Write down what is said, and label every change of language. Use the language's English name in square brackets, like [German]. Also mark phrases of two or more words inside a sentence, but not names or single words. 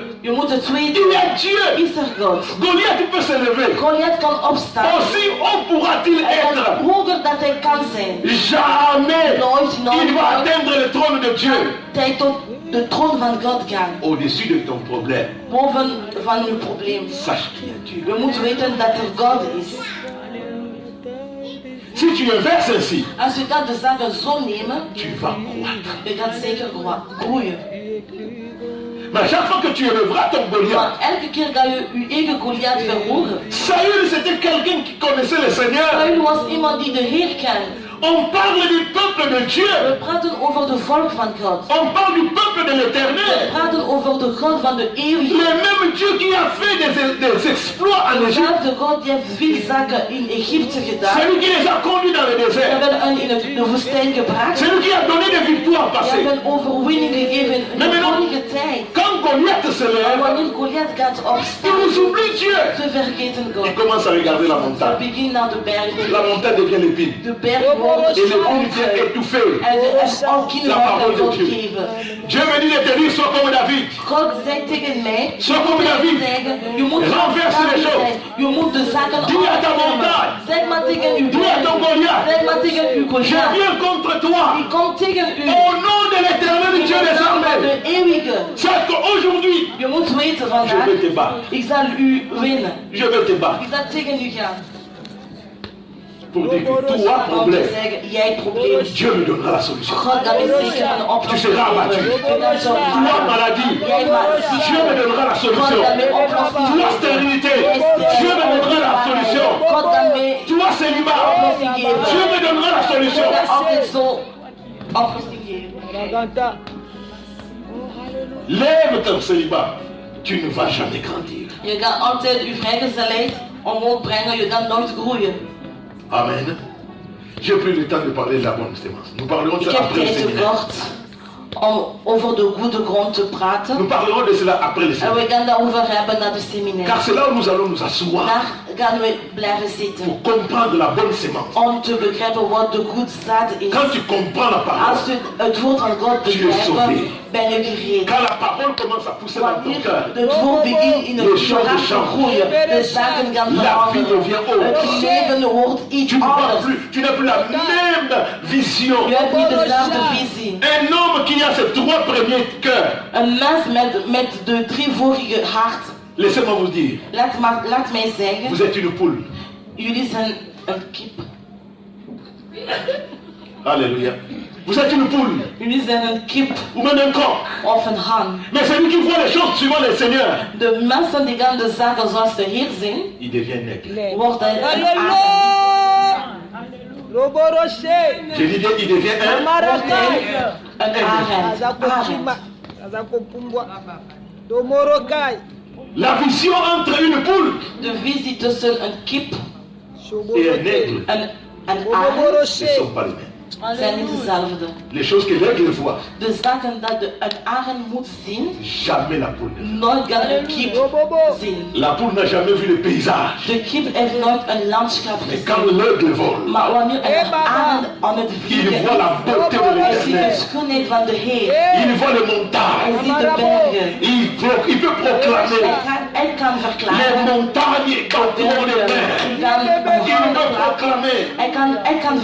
[Dutch] je moet het [French] il [Dutch] weten, [French] y a Dieu. [Dutch] is er God. [French] Goliath peut se lever. [Dutch] Goliath kan opstaan. [French] Aussi haut pourra-t-il [Dutch] Hij kan [French] être. [Dutch] hoger dat hij kan zijn. [French] Jamais il va atteindre le trône de Dieu. [Dutch] Hij tot de troon van God gaan. [French] Au-dessus de ton problème, [Dutch] Boven van uw probleem. [French] sache qu'il y a Dieu. [Dutch] We moeten weten dat er God is. [French] Si tu inverses ainsi, [Dutch] Als je dat de zaken zo nemen, [French] tu vas croître. [Dutch] je gaat zeker groeien. [French] Mais à chaque fois que tu élèveras ton Goliath, [Dutch] Maar elke keer ga je je eigen Goliath verhogen. [French] Saül c'était quelqu'un qui connaissait le Seigneur. [Dutch] Saul was iemand die de Heer kent. [French] On parle du peuple de Dieu. [Dutch] We praten over de volk van God. [French] On parle du peuple de [Dutch] We [French] l'Éternel. [Dutch] praten over de God van de eeuwige. [French] Le même Dieu qui a fait des exploits en Égypte. [Dutch] Dezelfde God die heeft veel zaken in Egypte gedaan. [French] C'est lui qui les a conduits dans le [Dutch] We [French] désert. [Dutch] hebben hen in de woestijn gebracht. [French] C'est lui qui a donné des victoires [Dutch] We [French] passées. [Dutch] hebben overwinning gegeven in de vorige tijd. [French] Quand Goliath se [Dutch] Maar [French] lève, [Dutch] wanneer Goliath gaat [French] il [Dutch] opstaan, [French] nous oublie Dieu. [Dutch] ze vergeten God. [French] Il commence à regarder la [Dutch] Ze [French] montagne. [Dutch] beginnen naar de berg. [French] La montagne devient l'épine. [Dutch] De berg wordt [French] Et l'épine vient [Dutch] groter. [French] étouffer. [Dutch] En ook geen [French] La [Dutch] ruimte [French] parole [Dutch] aan de God [French] Dieu. [Dutch] geven. [French] Dieu me dit de te dire, sois comme David. [Dutch] God zegt tegen mij, [French] Sois comme David. [Dutch] zeggen, je moet [French] Renverse les [Dutch] David [French] choses. [Dutch] zijn. Je moet de zaken [French] Dis à ta [Dutch] opnemen. [French] montagne. [Dutch] Zeg maar tegen uw [French] Dis à ton Goliath. [Dutch] Zeg maar tegen uw [French] Je [Dutch] Goliath. [French] viens contre toi. [Dutch] Die komt tegen u. [French] Au nom de l'Éternel Dieu des armées. [Dutch] De eeuwige. [French] Sache qu'aujourd'hui, [Dutch] Je moet weten [French] je [Dutch] vandaag, [French] vais te battre. [Dutch] ik zal u winnen. [French] Je vais te battre. [Dutch] Ik zal tegen u gaan. [French] Pour dire que toi, [Dutch] Om te [French] problème, [Dutch] zeggen, jij probleem. [French] Dieu me donnera la solution. [Dutch] God gaat me zeker een oplossing [French] Tu seras abattu. [Dutch] geven. Je gaat zo [French] Toi, maladie, [Dutch] Jij maar [French] Dieu me donnera la [Dutch] God [French] solution. [Dutch] gaat me oplossing [French] Toi, [Dutch] geven. [French] stérilité, Dieu me donnera la solution. [Dutch] God gaat me [French] Toi, célibat, [Dutch] oplossing geven. [French] Dieu me donnera la solution. [Dutch] God gaat altijd zo oplossing geven. [French] Lève ton célibat. Tu ne vas jamais grandir. [Dutch] Je gaat altijd uw vrijgezelheid omhoog brengen. Je gaat nooit groeien. Amen. [French] J'ai pris le temps de parler de la bonne sémence. Nous parlerons de [Dutch] Ik [French] ça [Dutch] heb [French] après le [Dutch] tijd [French] séminaire. [Dutch] tekort om over de goede grond te praten. [French] Nous parlerons de cela après le [Dutch] En [French] séminaire. [Dutch] we gaan daarover hebben na de [French] Car [Dutch] seminaire. [French] c'est là où nous allons nous asseoir [Dutch] Daar gaan we blijven zitten. [French] pour comprendre la bonne sémence. [Dutch] Om te begrijpen wat de goed zaad is. [French] Quand tu comprends la parole, [Dutch] Als je het woord van God [French] Tu es sauvé. [Dutch] begrijpt, ben je gered. [French] quand la parole commence à pousser dans ton [Dutch] Wanneer [French] cœur, [Dutch] het woord begint in [French] Les [Dutch] het [French] choses [Dutch] hart te [French] changent. [Dutch] groeien, de zaken gaan [French] La vie [Dutch] veranderen. [French] devient autre. [Dutch] Het leven wordt iets [French] Tu ne vois [Dutch] anders. [French] plus, tu n'as plus la même vision. [Dutch] Je hebt niet dezelfde visie. [French] Un homme qui a ses trois premiers cœurs, [Dutch] Een mens met de 3 vorige hart. [French] laissez-moi vous dire, [Dutch] Laat mij zeggen, [French] vous êtes une poule. [Dutch] jullie zijn een kip. [French] Alléluia. Vous êtes une poule, [Dutch] Jullie zijn een kip [French] ou même un coq. [Dutch] of een haan. [French] Mais celui qui voit les choses suivant le Seigneur, [Dutch] De mensen die gaan de zaken zoals de Heer zien, [French] il devient nègre. [Dutch] worden een arend. [French] Je dis bien, il devient un. [Dutch] Een arend. [French] La vision entre une poule [Dutch] De visie tussen een kip [French] et un aigle [Dutch] en een [French] ne [Dutch] arend [French] sont pas les mêmes. [Dutch] zijn niet dezelfde. [French] Les choses que l'aigle voit, [Dutch] De zaken dat een arend moet zien, [French] jamais la poule ne voit. [Dutch] nooit kan een kip zien. [French] La poule n'a jamais vu le paysage. [Dutch] De kip heeft nooit een landschap [French] Mais quand [Dutch] gezien. [French] l'aigle vole, [Dutch] Maar wanneer een arend aan het [French] il [Dutch] vliegen [French] voit la [Dutch] is, [French] beauté de [Dutch] hij ziet de [French] l'éternel. [Dutch] schoonheid van de Heer. [French] Il voit les [Dutch] Hij [French] montagnes. [Dutch] ziet de bergen. [French] Il peut proclamer [Dutch] Hij kan [French] les [Dutch] verklaren. [French] montagnes qu'entourent les mers. [Dutch] Hij kan